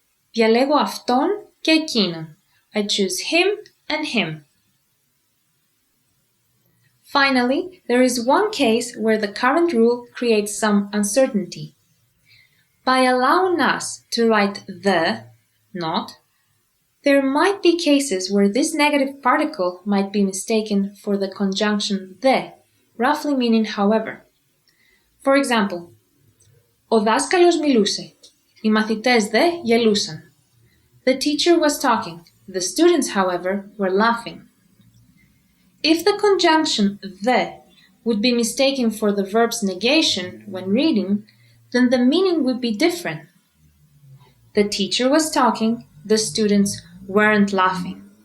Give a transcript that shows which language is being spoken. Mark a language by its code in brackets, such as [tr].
[el] Διαλέγω αυτόν και εκείνον. [en] I choose him and him. Finally, there is one case where the current rule creates some uncertainty. By allowing us to write the, not, there might be cases where this negative particle might be mistaken for the conjunction the, roughly meaning however. For example, [el] ο δάσκαλος μιλούσε, οι μαθητές δε γελούσαν. [en] The teacher was talking, the students, however, were laughing. If the conjunction the would be mistaken for the verb's negation when reading, then the meaning would be different. The teacher was talking, the students weren't laughing.